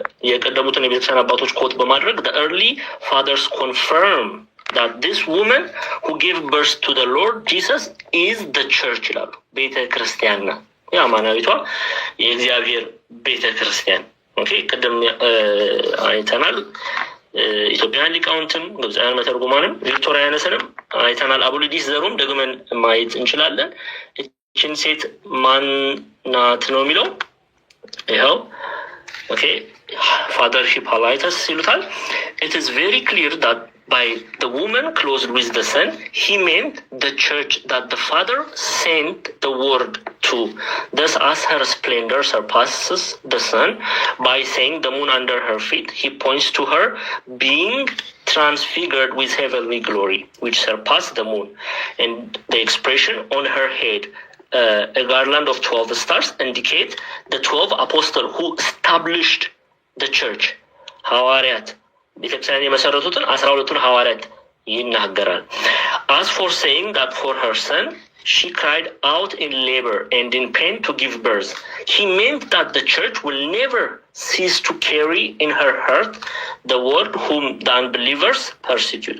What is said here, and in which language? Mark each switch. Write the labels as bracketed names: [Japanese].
[Amharic] የቀደሙትን የቤተክርስቲያን አባቶች ኮት በማድረግ [English] the early fathers confirm that this woman who gave birth to the Lord Jesus is the church [Amharic] ይላሉ። ቤተ ክርስቲያን ነው የአማናዊቷ የእግዚአብሔር ቤተ ክርስቲያን። ቅድም አይተናል። ኢትዮጵያውያን ሊቃውንትም ግብፃውያን መተርጉማንም ቪክቶሪያንስንም አይተናል። አቡሊዲስ ዘሮም ደግመን ማየት እንችላለን። እችን ሴት ማናት ነው የሚለው ይኸው [English] Okay, fathership hiatus [Amharic] ይሉታል. [English] It is very clear that by the woman clothed with the sun, he meant the church that the father sent the word to. Thus, as her splendor surpasses the sun, by saying the moon under her feet, he points to her being transfigured with heavenly glory, which surpassed the moon. And the expression on her head, a garland of 12 stars, indicate the 12 apostles who established the church. [Amharic] ሐዋርያት ቤተክርስቲያን የመሰረቱትን 12ቱን ሐዋርያት ይናገራል. [English] As for saying that for her son she cried out in labor and in pain to give birth, he meant that the church will never cease to carry in her heart the word whom the unbelievers persecute.